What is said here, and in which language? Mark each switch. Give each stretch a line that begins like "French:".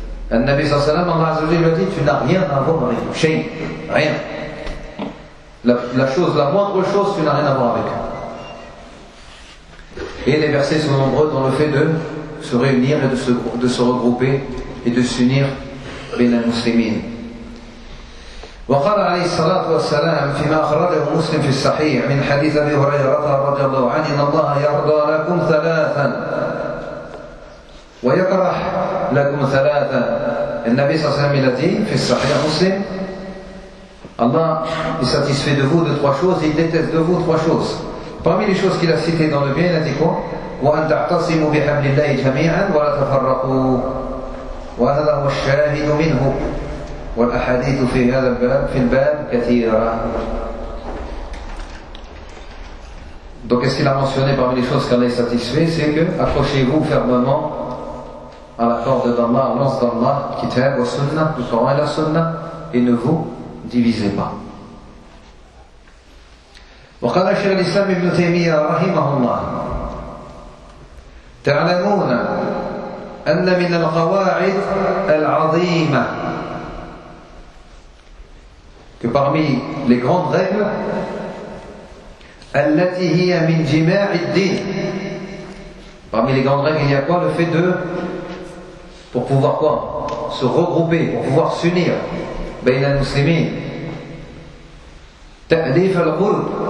French: Le Nabi sallallahu alayhi wa sallam, Allah lui a dit, tu n'as rien à voir avec eux. Shay, rien. La moindre chose, tu n'as rien à voir avec eux. Et les versets sont nombreux dans le fait de se réunir et de se regrouper et de s'unir bien les muslimines.
Arabic: وقال عليه الصلاة والسلام فيما أخرجه مسلم في الصحيح من حديث أبي هريرة رضي الله عنه إن الله يرضى لكم ثلاثا ويكره لكم ثلاثا. النبي صلى الله عليه وسلم الذي في الصحيح مسلم الله يساتيسفي
French: de vous de trois choses, il déteste de vous trois choses. Parmi les choses qu'il a citées dans le bien, il a dit quoi?
Arabic: وأن تعتصموا بحبل الله جميعا ولا تفرقوا وهذا هو الشاهد منه. والأحاديث في هذا الباب في الباب كثيرة.
French: Donc qu'est-ce qu'il a mentionné parmi les choses qu'Allah est satisfait, c'est que accrochez-vous fermement à la corde d'Allah, à l'anse d'Allah, kitab wa sunna, le Coran et la sunna, et ne vous divisez pas.
Arabic: وقال شيخ الإسلام ابن تيمية رحمه الله تعلمون أن من القواعد العظيمة
French: que parmi les grandes règles
Arabic: التي هي من جماع الدين
French: parmi les grandes règles il y a quoi le fait de pour pouvoir quoi se regrouper pour pouvoir s'unir
Arabic: بين المسلمين تأليف القلوب